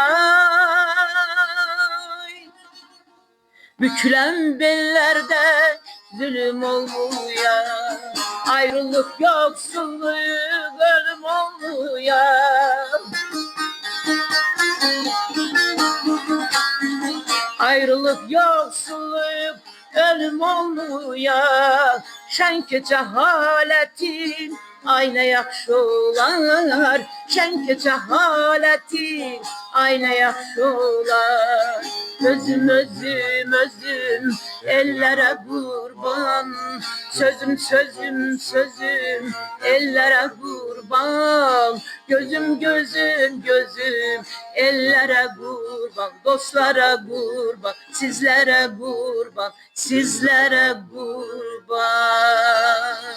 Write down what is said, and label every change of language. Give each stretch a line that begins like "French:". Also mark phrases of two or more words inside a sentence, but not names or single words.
Turkish: ay, bükülen bellerde zulüm olmayan, ayrılık yoksulluk ölüm olmayan, ayrılık yoksulluk ölüm olmayan,
Azerbaijani: şenke cehaletin ay nə yaxşı olar, şenke cehaletin ay nə yaxşı olar. Özüm ellərə qurban, sözüm ellərə qurban, gözüm ellərə qurban, dostlara qurban, sizlərə qurban, sizlərə qurban.